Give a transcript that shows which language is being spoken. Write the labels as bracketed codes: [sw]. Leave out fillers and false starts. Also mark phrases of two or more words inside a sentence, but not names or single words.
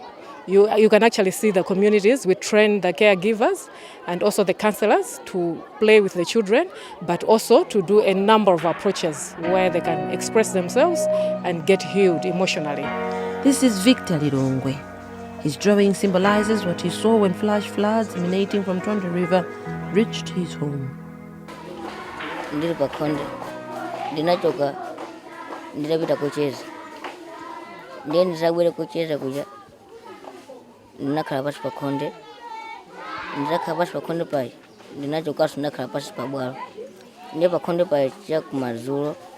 [en] You can actually see the communities. We train the caregivers and also the counselors to play with the children, but also to do a number of approaches where they can express themselves and get healed emotionally. This is Victor Lirongwe. His drawing symbolizes what he saw when flash floods emanating from Tonde River reached his home. [ny] Ndiri pakhonde ndinachoka ndinapita kucheza ndiye ndisabwere kucheza kuja ndinakhala pasi pakhonde ndinakhala pasi pakhonde payi ndinachokaso ndinakhala pasi pabwalo ndiye pakhonde payi chakumadzulo